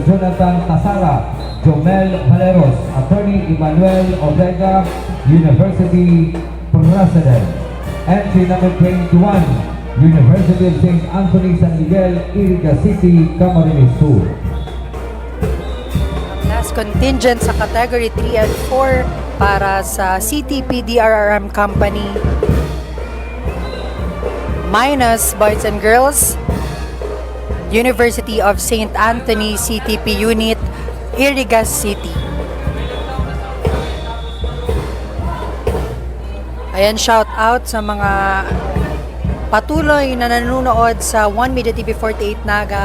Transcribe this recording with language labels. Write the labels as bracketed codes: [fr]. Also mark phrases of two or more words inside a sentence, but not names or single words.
[en] Jonathan Tasara, Jomel Valeros. Attorney Emmanuel Ortega, University President. Entry number 21, University of St. Anthony San Miguel, Iriga City, Camarines Sur. Last contingent sa category 3 and 4 [tl] para sa [en] CTP DRRM Company minus boys and girls, University of St. Anthony CTP Unit, Iriga City. [tl] Ayan, [en] shout out [tl] sa mga patuloy na nanonood sa One Media TV 48 Naga.